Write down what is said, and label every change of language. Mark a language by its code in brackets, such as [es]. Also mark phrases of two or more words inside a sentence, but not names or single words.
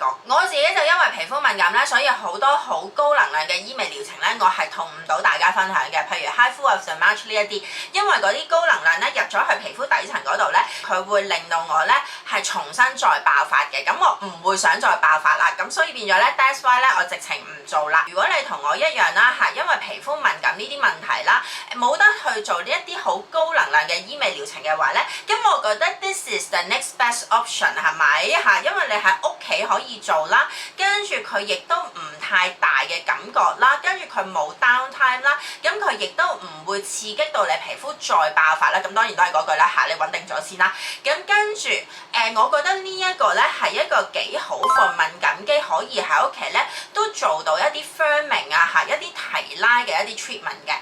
[yue] 我自己就因為皮膚敏感咧，所以好多好高能量嘅醫美療程咧，我係同唔到大家分享嘅。譬如 [en] High Full of the Match [yue] 呢一啲，因為嗰啲高能量咧入咗去皮膚底層嗰度咧，佢會令到我咧係重新再爆發嘅。咁我唔會想再爆發啦。咁所以變咗咧 ， [en] that's why [yue] 咧我直情唔做啦。如果你同我一樣啦嚇，因為皮膚敏感呢啲問題啦，冇得去做呢一啲好高能量嘅醫美療程嘅話咧，咁我覺得 [en] this is the next best option [yue] 係咪嚇？因為你喺屋企可以做啦，跟住佢亦都唔太大嘅感覺啦，跟住佢冇 downtime 啦，咁佢亦都唔會刺激到你皮膚再爆發啦。咁當然都係嗰句啦嚇，你穩定咗先啦。咁跟住我覺得呢一個咧係一個幾好嘅敏感肌，可以喺屋企咧都做到一啲 firming 啊嚇，一啲提拉嘅一啲 treatment 嘅。